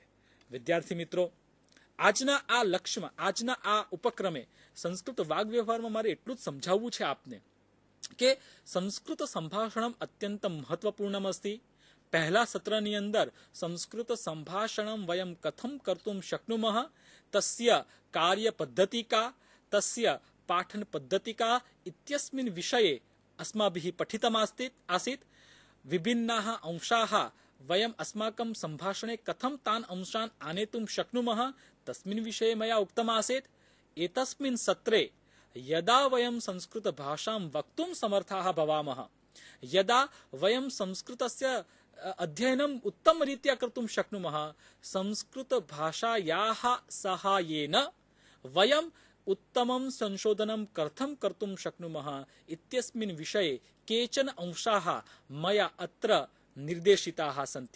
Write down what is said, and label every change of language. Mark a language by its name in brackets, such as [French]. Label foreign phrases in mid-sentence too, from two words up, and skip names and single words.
[Gujarati] વિદ્યાર્થી મિત્રો, આજના આ લક્ષ્યમાં, આજના આ ઉપક્રમે સંસ્કૃત વાગ વ્યવહારમાં મારે એટલું જ સમજાવવું છે આપને કે [Sanskrit] સંસ્કૃત સંભાષણમ અત્યંત મહત્વપૂર્ણમ અસ્તિ. [Gujarati] પહેલા સત્રની અંદર [Sanskrit] સંસ્કૃત સંભાષણમ વયમ કથમ કર્તુમ શક્નુમઃ તસ્ય કાર્ય પદ્ધતિકા તસ્ય પાઠન પદ્ધતિકા ઇત્યસ્મિન વિષये अस्माभिः पठितमासीत्. विभिन्नाः अंशाः वयम् अस्माकं सम्भाषणे कथं तान् अंशान् आनेतुं शक्नुमः तस्मिन् विषये मया उक्तमासीत्. एतस्मिन् सत्रे यदा वयं संस्कृतभाषां वक्तुं समर्थाः भवामः, यदा वयं संस्कृतस्य अध्ययनम् उत्तमरीत्या कर्तुं शक्नुमः, संस्कृतभाषायाः साहाय्येन वयं उत्तमं संशोधनं कथं कर्तुं शक्नुमः इत्यस्मिन् विषये केचन अंशाः मया अत्र निर्देशिताः सन्ति.